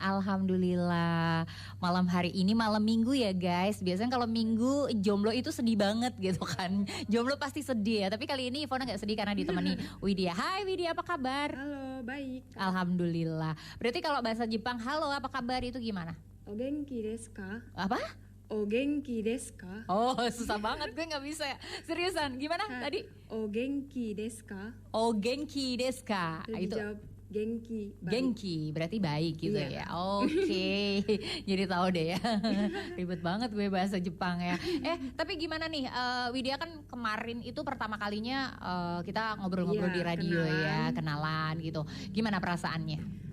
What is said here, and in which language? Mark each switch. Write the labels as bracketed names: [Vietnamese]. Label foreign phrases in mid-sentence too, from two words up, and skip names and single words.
[Indonesian] Alhamdulillah, malam hari ini malam minggu ya guys. Biasanya kalau minggu jomblo itu sedih banget gitu kan. Jomblo pasti sedih ya, tapi kali ini Ivona gak sedih karena ditemani Widya. Hai Widya, apa kabar? Halo, baik. Alhamdulillah. Berarti kalau bahasa Jepang halo apa kabar itu gimana? [Japanese] お 元気 です か? [Indonesian] Apa? [Japanese] お 元気 です か? [Indonesian] Oh susah banget, gue gak bisa ya. Seriusan, gimana tadi? [Japanese] お 元気 です か? Oh 元気 です か? [Indonesian] Terus Itu dijawab genki. baik. Genki berarti baik gitu Iya. ya. Oke. Jadi tahu deh ya. Ribet banget gue bahasa Jepang ya. Tapi gimana nih Widya, kan kemarin itu pertama kalinya kita ngobrol-ngobrol Iya, di radio kenalan. ya, kenalan gitu. Gimana perasaannya?